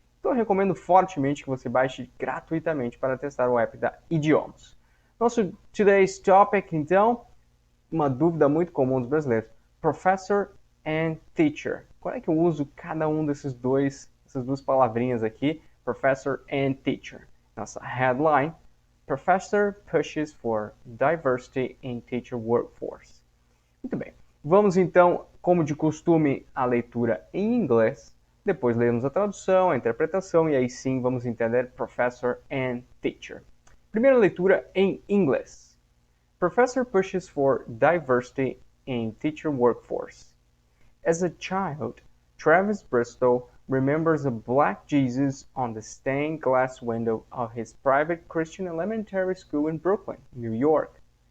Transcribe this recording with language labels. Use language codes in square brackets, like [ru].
[pt] Então eu recomendo fortemente que você baixe gratuitamente para testar o app da Idiomas. Nosso [en] today's topic, [pt] então, uma dúvida muito comum dos brasileiros: [en] professor and teacher. [pt] Qual é que eu uso cada um essas duas palavrinhas aqui, [en] professor and teacher? [pt] Nossa [en] headline: Professor pushes for diversity in teacher workforce. [pt] Muito bem. Vamos então, como de costume, a leitura em inglês. Depois lemos a tradução, a interpretação e aí sim vamos entender [en] professor and teacher. [pt] Primeira leitura em inglês. [en] Professor pushes for diversity in teacher workforce. As a child, Travis Bristol remembers a black Jesus on the stained glass window of his private Christian elementary school in Brooklyn, New York.